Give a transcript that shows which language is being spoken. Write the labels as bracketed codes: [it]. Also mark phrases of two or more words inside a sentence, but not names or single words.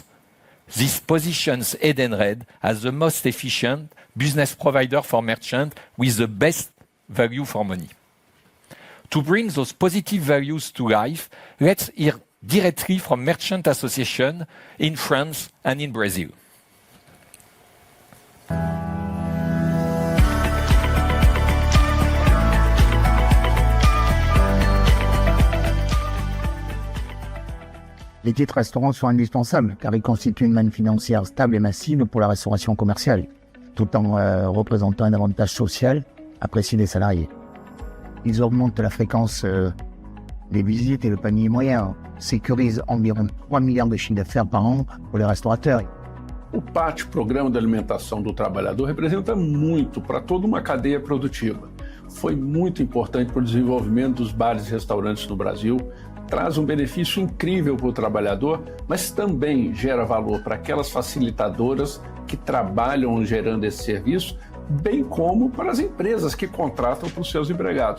[en] This positions Edenred as the most efficient business provider for merchants with the best value for money. To bring those positive values to life, let's hear directly from Merchant Association in France and in Brazil. [fr] Les titres restaurants sont indispensables car ils constituent une manne financière stable et massive pour la restauration commerciale, tout en représentant un avantage social apprécié des salariés. Ils augmentent la fréquence des visites et le panier moyen, sécurisent environ 3 milliards de chiffre d'affaires par an pour les restaurateurs. [pt] O PAT, Programa de Alimentação do Trabalhador, representa muito para toda uma cadeia produtiva. Foi muito importante para o desenvolvimento dos bares e restaurantes no Brasil, traz benefício incrível para o trabalhador, mas também gera valor para aquelas facilitadoras que trabalham gerando esse serviço, bem como para as empresas que contratam para os seus empregados.